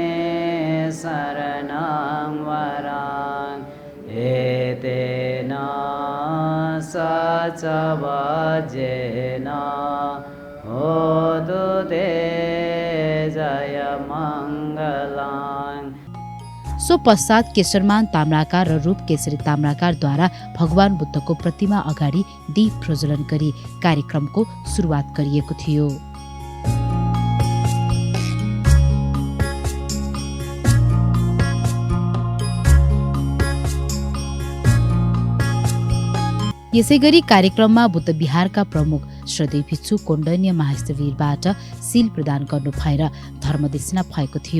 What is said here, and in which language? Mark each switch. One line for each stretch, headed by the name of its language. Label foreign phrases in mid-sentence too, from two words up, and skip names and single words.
Pali: शरणं वरं एतेन सच वज्रेन होतु ते जयमङ्गलम्।
Nepali: सो पश्चात केशरमान ताम्राकार र रूप केशरी ताम्राकारद्वारा भगवान बुद्धको प्रतिमा अगाडि दीप प्रज्वलन गरी कार्यक्रमको सुरुवात गरिएको थियो। यसैगरी कार्यक्रममा बुद्ध विहारका प्रमुख श्रद्धेय भिक्षु कोण्डन्य महास्थवीरबाट सील प्रदान गर्नु भएर धर्मदेशना भएको थियो।